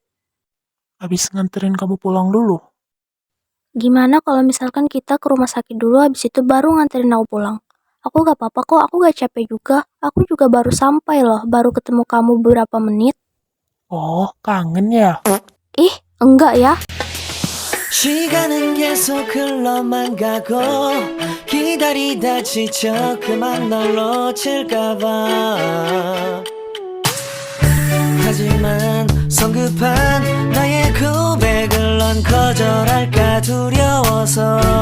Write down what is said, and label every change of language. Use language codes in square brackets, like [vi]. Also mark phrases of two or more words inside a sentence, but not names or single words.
[id] Habis nganterin kamu pulang dulu. Gimana kalau misalkan kita ke rumah sakit dulu, habis itu baru nganterin aku pulang? Aku gak apa-apa kok, aku gak capek juga. Aku juga baru sampai loh, baru ketemu kamu beberapa menit. Oh, kangen ya? Ih, enggak ya. [ko] 시간은 계속 흘러만 가고 기다리다 지쳐 그만 널 놓칠까봐 하지만 성급한 나의 고백을 넌 거절할까 두려워서